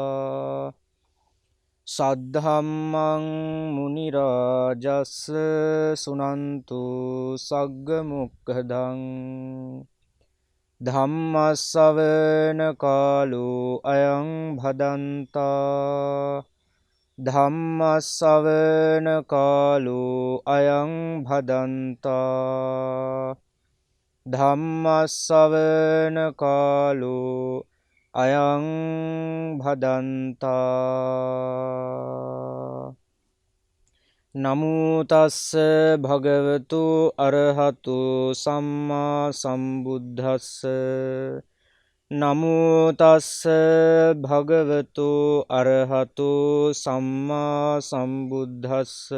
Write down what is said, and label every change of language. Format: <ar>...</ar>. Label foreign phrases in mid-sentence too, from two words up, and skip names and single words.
<pi>सद्धम्मं मुनिराजस् सुनन्तु सग्गमुखदं धम्मश्रवण कालो अयं भदन्ता ධම්මස්සවන කාලෝ අයං භදන්තා ධම්මස්සවන කාලෝ අයං භදන්තා නමෝ තස්ස භගවතු අරහතු සම්මා සම්බුද්දස්ස නමෝ තස්ස භගවතු අරහතු සම්මා සම්බුද්දස්ස</pi>